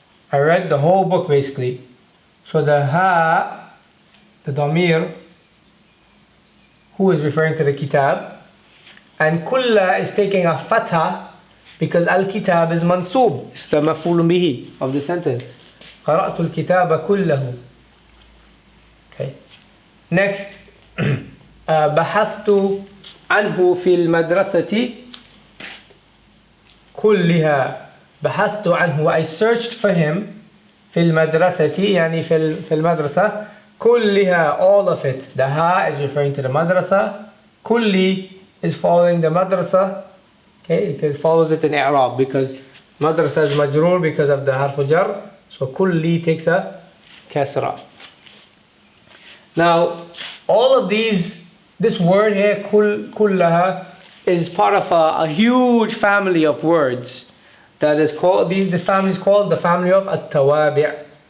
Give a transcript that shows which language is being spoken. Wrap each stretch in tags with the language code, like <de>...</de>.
<en>I read the whole book basically. So the ha, the damir, who is referring to the kitab, and kulla is taking a fatha because al-kitab is mansub. It's the maf'ulun bihi of the sentence.</en> <ar>قرأت الكتاب كله. Okay. Next, بحثت عنه في المدرسة كلها. بحثت عنه,</ar> <en>I searched for him</en> <ar>في المدرسة, يعني في المدرسة كلها,</ar> <en>all of it. The ha is referring to the madrasa. Kulli is following the madrasa. Okay, it follows it in i'rab because madrasa is majroor because of the harf jar. So kulli takes a kasra. Now, all of these, this word here, kullaha, is part of a huge family of words that is called, this family is called the family of at-tawabi'.</en>